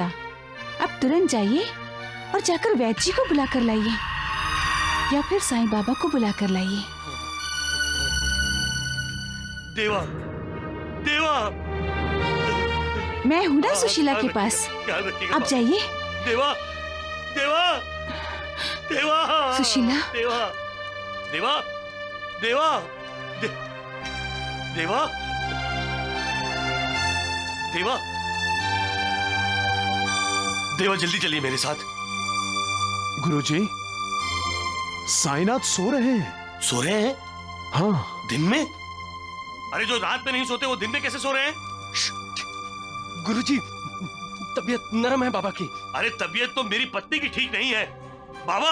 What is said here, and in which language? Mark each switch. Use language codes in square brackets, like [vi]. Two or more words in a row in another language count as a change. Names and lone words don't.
[hi] अब तुरंत जाइए और जाकर वैद्य जी को बुला कर लाइए, या फिर साईं बाबा को बुला कर लाइए। देवा, देवा, मैं हूं ना सुशीला के पास। आप जाइए। देवा, देवा, देवा, सुशीला। देवा, देवा, देवा, देवा, देवा, देवा, जल्दी चलिए मेरे साथ। गुरुजी, साईनाथ सो रहे हैं। सो रहे हैं? हाँ। दिन में? अरे जो रात में नहीं सोते वो दिन में कैसे सो रहे हैं? गुरुजी, तबीयत नरम है बाबा की। अरे तबीयत तो मेरी पत्नी की ठीक नहीं है बाबा।